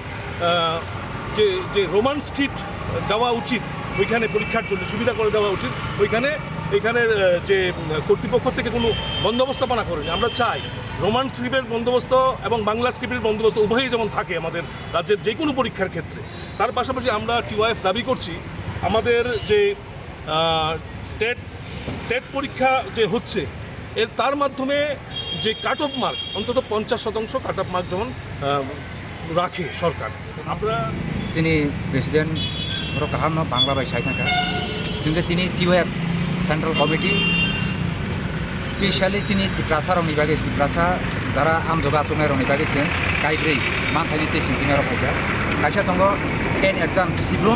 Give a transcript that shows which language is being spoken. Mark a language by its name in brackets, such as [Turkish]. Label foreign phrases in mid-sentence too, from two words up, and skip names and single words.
[Bangla] যে [English] Roman script [Bangla] দেওয়া উচিত ওইখানে পরীক্ষার জন্য সুবিধা করে দেওয়া উচিত এখানের যে কর্তৃপক্ষ থেকে কোনো বন্দোবস্তপনা করেনি আমরা চাই [English] Roman script's [Bangla] বন্দোবস্ত এবং বাংলা স্ক্রিপ্টের বন্দোবস্ত উভয়ই যেমন থাকে আমাদের রাজ্যের যে কোনো পরীক্ষার ক্ষেত্রে তার পাশাপাশি আমরা TYF দাবি করছি আমাদের যে টেট পরীক্ষা যে হচ্ছে তার মাধ্যমে যে [English] cut off mark [Bangla] অন্তত 50% [English] cut off mark [Bangla] যেমন রাখে সরকার আমরা [Kok Borok] जोंनि प्रेसिडेन्ट बर' गाहामनो बांला बायसाय थांखा जों जे दिनै TYF [English] central committee specially [Kok Borok] जोंनि दिप्रासारनि बागै दिप्रासा जारा आमजोगा आसनायनि बागै जों गायब्रै मानथायनि टेस्टिं दिनाराव फैगा खायसे दङ [English] TET exam [Kok Borok] सिब्रुम